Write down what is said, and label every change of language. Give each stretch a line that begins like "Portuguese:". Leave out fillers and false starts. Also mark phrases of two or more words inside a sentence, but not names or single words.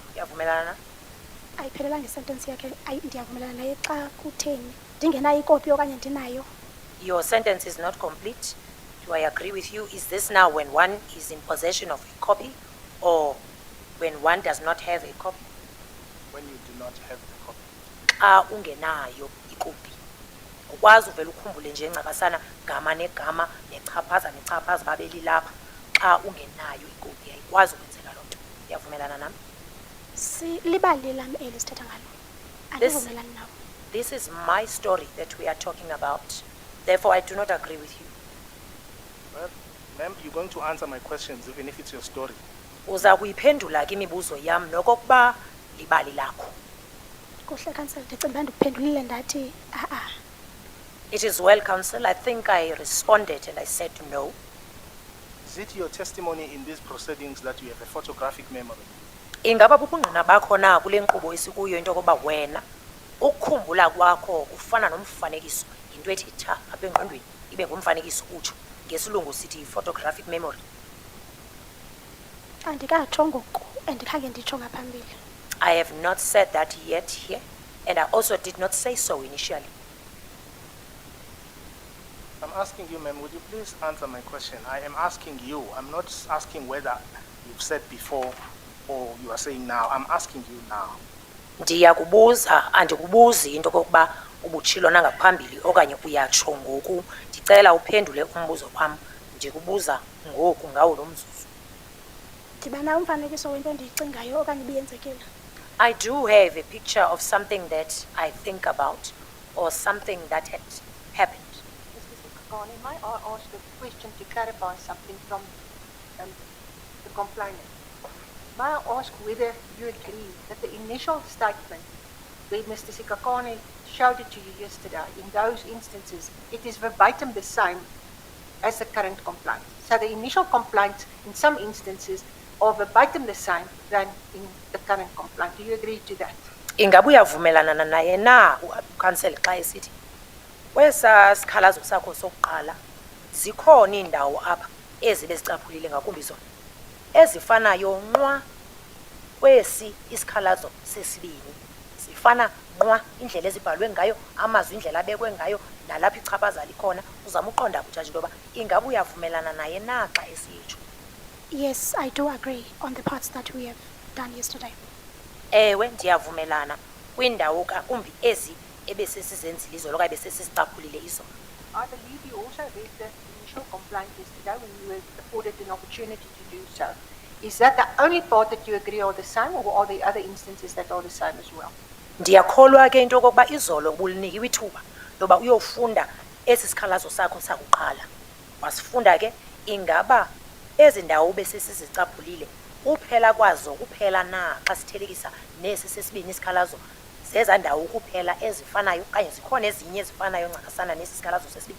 Xhosa: Uyavumelana na? Ayiphelelanga isentence yakhe. Ndiyavumelana naye xa kutheni ndingenayo ikopi okanye ndinayo.
English: Your sentence is not complete. Do I agree with you? Is this now when one is in possession of a copy or when one does not have a copy? When you do not have the copy.
Xhosa: Xa ungenayo ikopi ukwazi uvela ukhumbule nje ncakasana gama negama nechaphaza babeli lapha xa ungenayo ikopi ayikwazi ukwenzeka loo nto. Uyavumelana nami? Libali lam eli sithetha ngalo. Andivumelani nawo.
English: This is my story that we are talking about. Therefore, I do not agree with you. Well, ma'am, you're going to answer my questions even if it's your story.
Xhosa: Uza kuyiphendula ke imibuzo yam nokokuba libali lakho. Kuhle kansala, ndicinga uba ndikuphendulile ndathi
English: It is well, Council. I think I responded and I said no. Is it your testimony in these proceedings that you have a photographic memory?
Xhosa: Ingaba bubungqina bakho na kule nkqubo esikuyo into yokuba wena ukukhumbula kwakho kufana nomfanekiso, into ethi tha apha engqondweni ibe ngumfanekiso utsho, ngesilungu sithi
English: photographic memory?
Xhosa: andikatsho ngoku andikhange nditsho ngaphambili.
English: I have not said that yet here, and I also did not say so initially. I'm asking you, ma'am, would you please answer my question? I am asking you. I'm not asking whether you've said before or you are saying now. I'm asking you now.
Xhosa: Ndiyakubuza, andikubuzi into kokuba ubutshilo nangaphambili okanye uyatsho ngoku. Ndicela uphendule umbuzo wam. Ndikubuza ngoku ngawo lo mzuzu. Ndibana umfanekiso wento endiyicingayo okanye ibiyenzekile.
English: I do have a picture of something that I think about or something that had happened. Mr. Sikakane, may I ask a question to clarify something from the complainant? May I ask whether you agree that the initial statement where Mr. Sikakane showed it to you yesterday, in those instances, it is verbatim the same as the current complaint? So the initial complaints, in some instances, are verbatim the same than in the current complaint. Do you agree to that?
Xhosa: Ingabe uyavumelana naye na ukhansela xa esithi kwesa sikhalazo sakho sokuqala zikhona indawo apha ezibe zicaphulile ngakumbi zona ezifanayo nqwa kwesi isikhalazo sesibini zifana nqwa indlela ezibhalwe ngayo amazwi indlela abekwe ngayo nalapha ichaphaza likhona uzama uqonda kujaji ndoba ingabe uyavumelana naye na xa esitsho.
English: Yes, I do agree on the parts that we have done yesterday.
Xhosa: Ewe ndiyavumelana kwindawo kakumbi ezi ebesesizenzile izolo okanye besesizicaphulile izolo.
English: I believe you also read the initial complaint yesterday when you were afforded an opportunity to do so. Is that the only part that you agree are the same, or are there other instances that are the same as well?
Xhosa: Ndiyakholwa ke into yokokuba izolo bulinikiwe ithuba loba uyofunda esi sikhalazo sakho sakuqala. Wasifunda ke ingaba ezi ndawo besesizicaphulile uphela kwazo kuphela na xa sithelekisa nesi sesibini isikhalazo zeza ndawo kuphela ezifanayo okanye zikhona ezinye ezifanayo ncakasana nesi sikhalazo sesibini.